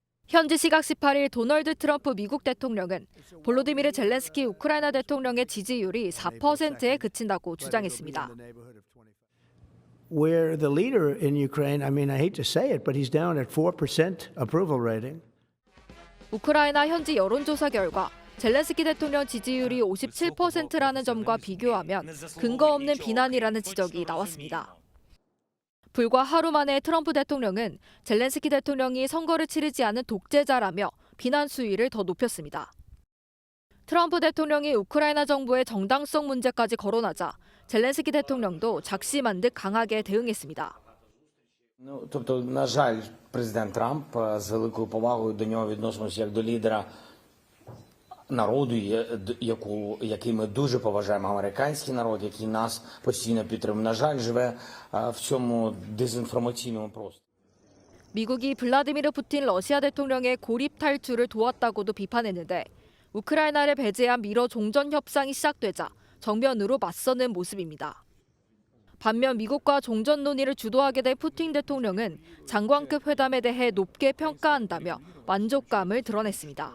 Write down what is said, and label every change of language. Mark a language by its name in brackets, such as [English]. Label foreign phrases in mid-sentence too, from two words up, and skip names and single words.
[Korean] 현지 시각 18일 도널드 트럼프 미국 대통령은 볼로디미르 젤렌스키 우크라이나 대통령의 지지율이 4%에 그친다고 주장했습니다. [English] Where the leader in Ukraine, I mean, I hate to say it, but he's down at 4% approval rating. [Korean] 우크라이나 현지 여론조사 결과 젤렌스키 대통령 지지율이 57%라는 점과 비교하면 근거 없는 비난이라는 지적이 나왔습니다. 불과 하루 만에 트럼프 대통령은 젤렌스키 대통령이 선거를 치르지 않은 독재자라며 비난 수위를 더 높였습니다. 트럼프 대통령이 우크라이나 정부의 정당성 문제까지 거론하자 젤렌스키 대통령도 작심한 듯 강하게 대응했습니다. [Ukrainian] Тобто, на жаль, президент Трамп з великою повагою до нього відносимося як до лідера народу, який ми дуже поважаємо, американський народ, який нас постійно підтримує. На жаль, живе в цьому дезінформаційному просторі. [Korean] 미국이 블라디미르 푸틴 러시아 대통령의 고립 탈출을 도왔다고도 비판했는데 우크라이나를 배제한 미러 종전 협상이 시작되자 정면으로 맞서는 모습입니다. 반면 미국과 종전 논의를 주도하게 된 푸틴 대통령은 장관급 회담에 대해 높게 평가한다며 만족감을 드러냈습니다.